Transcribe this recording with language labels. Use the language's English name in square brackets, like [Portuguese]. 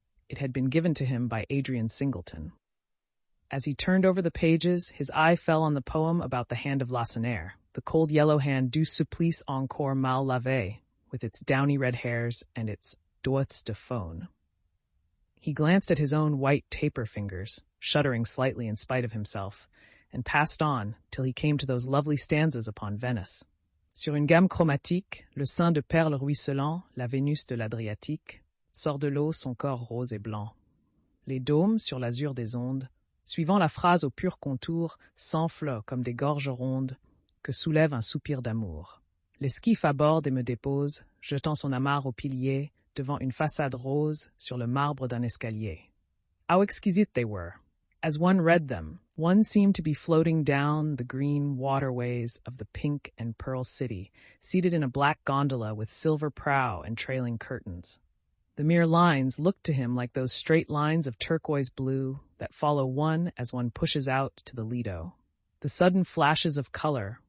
[English] It had been given to him by Adrian Singleton. As he turned over the pages, his eye fell on the poem about the hand of Lacenaire, the cold yellow hand [French] du supplice encore mal lavé, [English] with its downy red hairs and its [French] doigts de faune. [English] He glanced at his own white taper fingers, shuddering slightly in spite of himself, and passed on till he came to those lovely stanzas upon Venice. [French] Sur une gamme chromatique, le sein de perles ruisselant, la Vénus de l'Adriatique, sort de l'eau son corps rose et blanc. Les dômes sur l'azur des ondes, suivant la phrase au pur contour, s'enflent comme des gorges rondes que soulève un soupir d'amour. L'esquif aborde et me dépose, jetant son amarre au pilier, devant une façade rose sur le marbre d'un escalier. [English] How exquisite they were! As one read them, one seemed to be floating down the green waterways of the pink and pearl city, seated in a black gondola with silver prow and trailing curtains. The mere lines looked to him like those straight lines of turquoise blue that follow one as one pushes out to the Lido. The sudden flashes of color